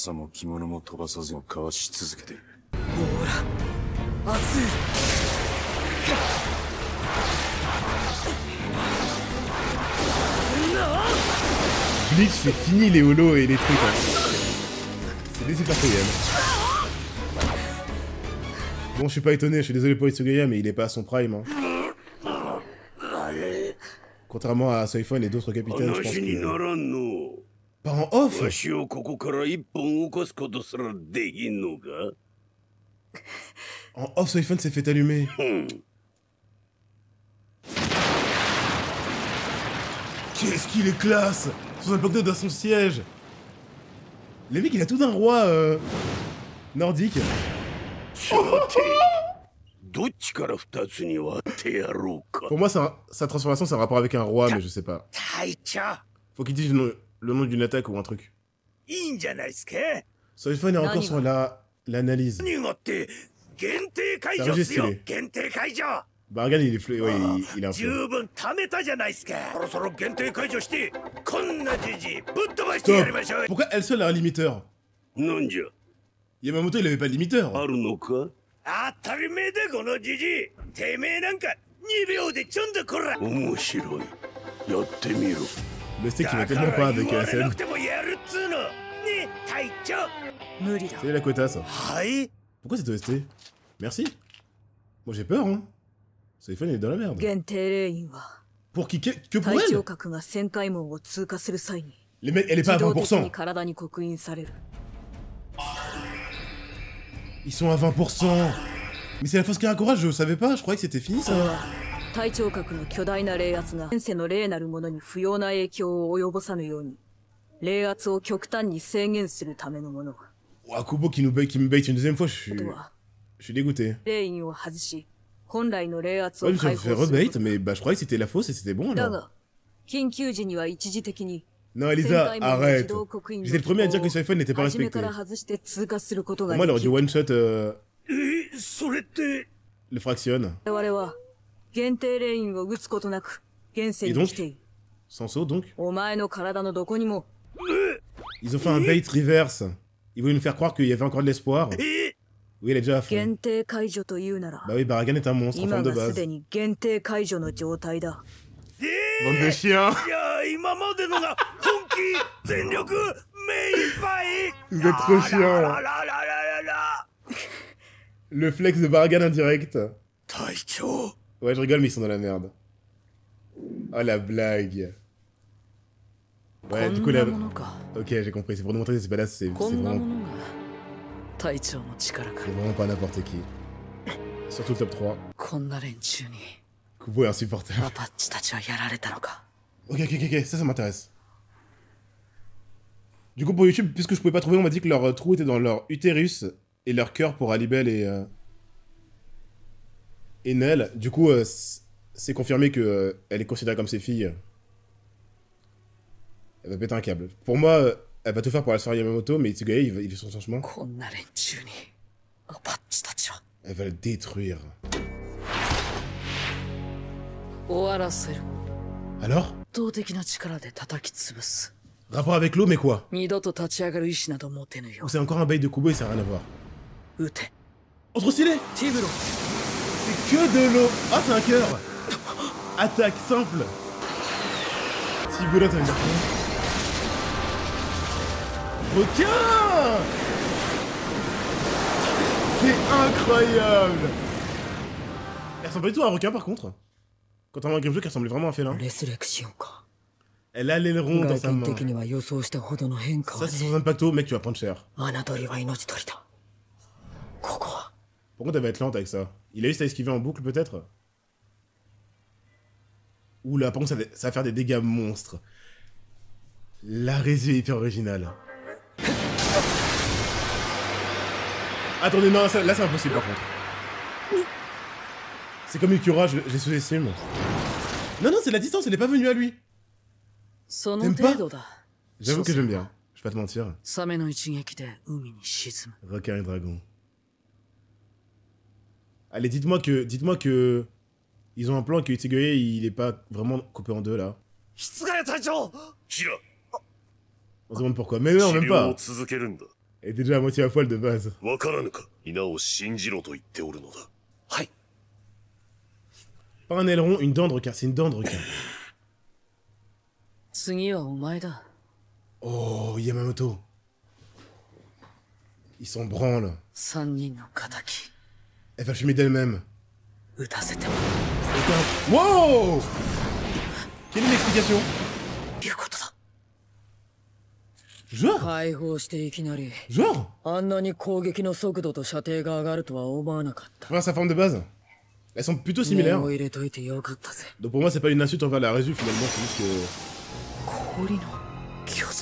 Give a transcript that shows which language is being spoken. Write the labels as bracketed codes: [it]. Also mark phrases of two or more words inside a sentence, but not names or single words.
[fr] Bleach, c'est fini les holos et les trucs. Hein. C'est des super Saiyan. Bon, je suis pas étonné, je suis désolé pour Itsugaya, mais il est pas à son prime. Hein. Contrairement à Soifon et d'autres capitaines, je pense que... Pas en off. [ja] わしをここから一本起こすことすらできんのか [fr] En off, Soifan s'est fait allumer. Qu'est-ce qu'il est classe. Sur un bloc-notes dans son siège. Le mec, il a tout d'un roi nordique. [ja] さてどっちから二つに割ってやろうか [fr] Pour moi, sa transformation, c'est un rapport avec un roi, mais je sais pas. [ja] 隊長 [fr] Faut qu'il dise le nom d'une attaque ou un truc. [ja] いいんじゃないですか [fr] Soifan est encore sur l'analyse. [ja] 何がって限定解除 [fr] Ça [ja] っすよ [fr] régistrait. [ja] 限定解除 [fr] Bargan, il est ouais, il est un peu. [ja] 十分貯めたじゃないですかそろそろ限定解除してこんなじじいぶっ飛ばしてや [fr] Stop. [ja] りましょう [fr] Pourquoi elle seule a un limiteur? [ja] なんじゃ [fr] Yamamoto, il avait pas de limiteur. [ja] あるのか当たり前だこのじじいてめえなんか2秒でちょんだこら面白いやってみろ [fr] Le steak, il va [ja] だか [fr] tellement [ja] ら [fr] pas avec [ja] 言わ [fr] la [ja] れな [fr] scène. [ja] くてもやるっつうのね隊長無理だ [fr] C'est la quota, ça. [ja] はい [fr] Pourquoi c'est OST? Merci. Moi, j'ai peur, hein. Soifan, il est dans la merde. [ja] 限定霊員は [fr] Pour qui? Que pour [ja] 隊長 [fr] elle? [ja] 核が旋回門を通過する際に [fr] Les mecs, elle est pas à [ja] 自動的に [fr] 20%. [ja] 体に刻印される [fr] Ils sont à 20%. Mais c'est la fausse Karakura, je savais pas, je croyais que c'était fini [ja] それ [fr] ça. [ja] は隊長核の巨大な霊圧が現世の霊なるものに不要な影響を及ぼさぬように霊圧を極端に制限するためのもの [fr] Ouah, Kubo qui me bait une deuxième fois, [ja] ことは [fr] je suis dégoûté. [ja] 霊員を外し本来の霊圧 [fr] Ouais, [ja] を [fr] je me [ja] 解 [fr] suis fait [ja] 放する [fr] rebait, [ja] こと [fr] mais bah je croyais que c'était la fausse et c'était bon [ja] だ [fr] alors. [ja] が緊急時には一時的に [fr] Non, Elisa, arrête. J'étais le premier à dire que Soifan n'était pas [ja] 初め [fr] respecté. [ja] から外して通過すること [fr] Pour [ja] が [fr] moi, elle [ja] で [fr] aurait [ja] き [fr] dû [ja] る [fr] one-shot [ja] それって [fr] le fractionne. [ja] 我々は限定霊員を撃つことなく現世に来ている [fr] Sans saut donc. [ja] お前の体のどこにも [fr] Ils ont fait un [en] bait reverse. [fr] Ils voulaient nous faire croire qu'il y avait encore de l'espoir. Oui, elle est déjà à fond. [ja] 限定解除というなら [fr] Bah oui, Baragan est un monstre en [ja] 今 [fr] forme de [ja] がす [fr] base. [ja] でに限定解除の状態だ [fr] Bande de chiens. [ja] いや今までのが本気全力目いっぱい [fr] Vous êtes trop chiant. らららららら Le flex de Baragan indirect. [ja] 隊長 [fr] Ouais, je rigole, mais ils sont dans la merde. Oh la blague. Ouais, du coup, [ja] こん [fr] là. [ja] なものか [fr] Ok, j'ai compris. C'est pour nous montrer que c'est badass. C'est [ja] こんなも [fr] vraiment, [ja] のが隊長の力か [fr] c'est vraiment pas n'importe qui. Surtout le top 3. [ja] こんな連中に [fr] Kubo est insupportable. [ja] アパッチたちはやられたのか [fr] Ok, ça m'intéresse. Du coup, pour YouTube, puisque je pouvais pas trouver, on m'a dit que leur trou était dans leur utérus et leur cœur pour Alibel et Nell. Du coup, c'est confirmé que elle est considérée comme ses filles. Elle va péter un câble. Pour moi, elle va tout faire pour la soirée Yamamoto, mais Tsugae, il fait son chemin. [ja] こんな連中にアパッチたちは [fr] Elle va le détruire. [ja] 終わらせる [fr] Alors? [ja] 圧倒的な力で叩き潰す [fr] Rapport avec l'eau, mais quoi? [ja] 二度と立ち上がる意志など持てぬよ [fr] Ou c'est encore un bait de Kubo et ça n'a rien à voir? [ja] 撃て [fr] Oh, trop stylé! [ja] ティブロ [fr] C'est que de l'eau! Ah, c'est un cœur! Attaque simple! Tiboula, ça veut dire quoi? Requin! C'est incroyable! Elle ressemble pas du tout à un requin par contre. Contrairement à Grimjock, elle ressemblait vraiment à un félin. [ja] レスレクシオンか [fr] Elle a l'aileron dans [ja] 外 [fr] sa [ja] 見 [fr] main. [ja] 的には予想したほどの変化 [fr] Ça, [ja] は [fr] c'est [ja] ね [fr] sans impacto, mec, tu vas prendre cher. [ja] 侮りは命取りだここは [fr] Par contre, elle va être lente avec ça. Il a juste à esquiver en boucle, peut-être? Oula, par contre, ça va faire des dégâts monstres. La résie est hyper originale. Attendez, non, là, c'est impossible, par contre. C'est comme Ukura, j'ai sous-estime. Non, non, c'est la distance, elle est pas venue à lui. [ja] その [fr] T'aimes pas [ja] 程度だ [fr] J'avoue que j'aime bien. Je vais pas te mentir. [ja] サメの一撃で海に沈む [fr] Requin et dragon. Allez, dites-moi que ils ont un plan et que Itsugaya, il est pas vraiment coupé en deux, là. [ja] 室ヶ谷隊長キラ [fr] On se demande pourquoi. Mais non, [ja] 治 [fr] même [ja] 療 [fr] pas. [ja] を続けるんだ [fr] Elle était déjà à moitié à poil de base. [ja] わからぬか皆を信じろと言っておるのだはい [fr] Pas un aileron, une dent de requin. C'est une dent de requin. [ja] 次はお前だ [fr] Oh, Yamamoto. Ils s'en branlent. [ja] 三人の仇 [fr] Elle va fumer d'elle-même. [ja] 撃たせても [fr] Wow! Quelle est l'explication? [ja] いうことだ [fr] Genre [ja] 解放していきなり [fr] Genre [ja] あんなに攻撃の速度と射程が上がるとは思わなかった。 [fr] Enfin, sa forme de base. Elles sont plutôt [ja] 念 [fr] similaires. [ja] を入れといてよかったぜ。 [fr] Donc pour moi, c'est pas une insulte envers la Résu finalement, c'est juste que. [ja] 氷の巨像。